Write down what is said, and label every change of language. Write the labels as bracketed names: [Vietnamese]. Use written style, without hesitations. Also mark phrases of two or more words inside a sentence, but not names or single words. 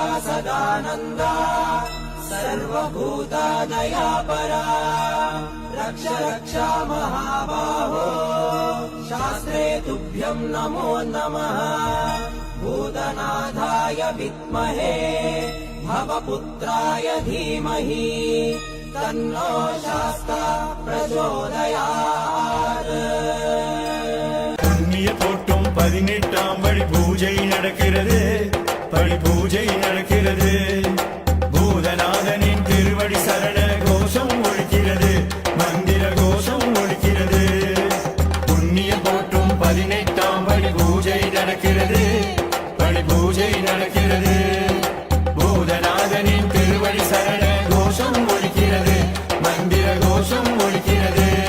[Sanskrit] सदानन्दा सर्वभूतादयापरा रक्ष रक्ष महाबाहो शास्त्रे तुभ्यं नमो नमः भूतनाथाय विद्महे भवपुत्राय धीमहि तन्नो शास्ता प्रचोदयात् [Tamil] புண்ணிய தோட்டம் 18ஆம் படி பூஜை நடக்கிறது படி பூஜை நடக்கிறது பூதநாதனின் திருவடி சரண கோஷம் ஒலிக்கிறது மந்திர கோஷம் ஒலிக்கிறது புண்ணிய தோட்டம் 18ஆம் படி பூஜை நடக்கிறது படி பூஜை நடக்கிறது பூதநாதனின் திருவடி சரண கோஷம் ஒலிக்கிறது மந்திர கோஷம் ஒலிக்கிறது